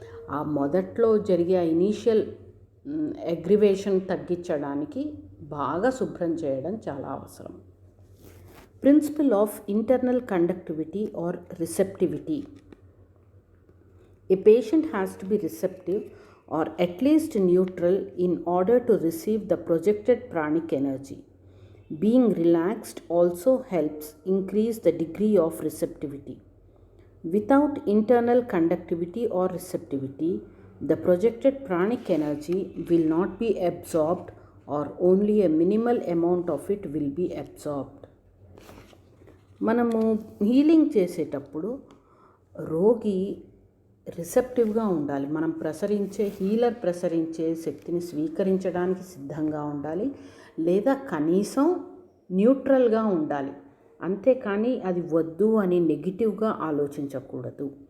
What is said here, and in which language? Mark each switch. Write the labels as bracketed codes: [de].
[te] ఆ మొదట్లో జరిగే ఇనీషియల్ అగ్రివేషన్ తగ్గించడానికి బాగా శుభ్రం చేయడం చాలా అవసరం. [en] Principle of internal conductivity or receptivity. A patient has to be receptive or at least neutral in order to receive the projected pranic energy. Being relaxed also helps increase the degree of receptivity. Without internal conductivity or receptivity, the projected pranic energy will not be absorbed or only a minimal amount of it will be absorbed. [te] మనము healing చేసేటప్పుడు రోగి రిసెప్టివ్గా ఉండాలి. మనం healer ప్రసరించే శక్తిని స్వీకరించడానికి సిద్ధంగా ఉండాలి, లేదా కనీసం న్యూట్రల్గా ఉండాలి. అంతేకాని అది వద్దు అని నెగిటివ్గా ఆలోచించకూడదు.